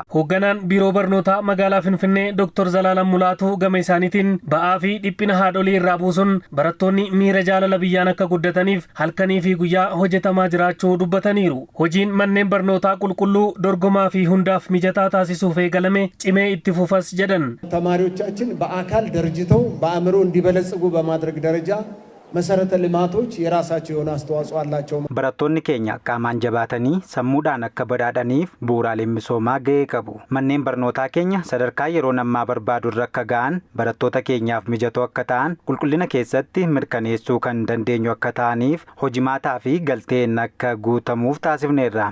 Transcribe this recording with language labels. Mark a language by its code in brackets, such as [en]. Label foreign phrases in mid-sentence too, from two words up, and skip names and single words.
[om] Hoogganaan biiroo barnootaa magaalaa Finfinnee Dr. Zalaalam Mulaatu gama isaaniitiin ba'aa fi dhiphina haadholii irraa buusuun barattoonni miira jaalala biyyaan akka guddataniif halkanii fi guyyaa hojjetamaa jiraachuu dubbataniiru. Hojiin manneen barnootaa qulqulluu dorgomaa fi hundaaf mijataa taasisuuf eegalame cimee itti fufas jedhan. [am] ተማሪዎቻችን በአካል ደረጃው በአእምሮ እንዲበለጽጉ በማድረግ ደረጃ መሰረተ ልማቶች የራሳቸው የሆነ አስተዋጽኦ አላቸው። [om] barattoonni keenya qaamaan jabaatanii sammuudhaan akka badhaadhaniif bu'uuraaleen misoomaa ga'ee qabu. Manneen barnootaa keenya sadarkaa yeroo ammaa barbaadu irra akka ga'an barattoota keenyaaf mijatoo akka ta'an qulqullina keessatti mirkaneessuu kan dandeenyu akka ta'aniif hojimaataa fi galteen akka guutamuuf taasifneerra.